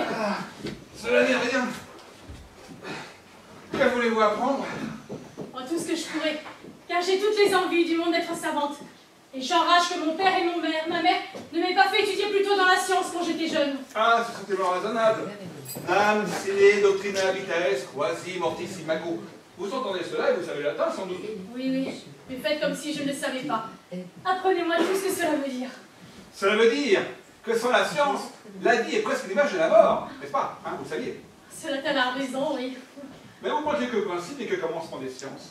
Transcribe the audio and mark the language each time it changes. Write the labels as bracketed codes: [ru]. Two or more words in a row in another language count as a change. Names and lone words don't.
[fr] Ah, cela n'est rien. Que voulez-vous apprendre? Oh, tout ce que je pourrais, car j'ai toutes les envies du monde d'être savante. Et j'enrage que mon père et ma mère ne m'aient pas fait étudier plus tôt dans la science quand j'étais jeune. Ah, c'est certainement raisonnable. [la] Nam, sine, doctrina, vites, quasi, mortis, imago. [fr] Vous entendez cela et vous savez latin sans doute. Oui, oui, mais faites comme si je ne le savais pas. Apprenez-moi tout ce que cela veut dire. Cela veut dire que sans la science, la vie est presque l'image de la mort, n'est-ce pas? Hein, vous le saviez. Cela t'a la raison, oui. Mais vous manquez que principe et que commencement des sciences.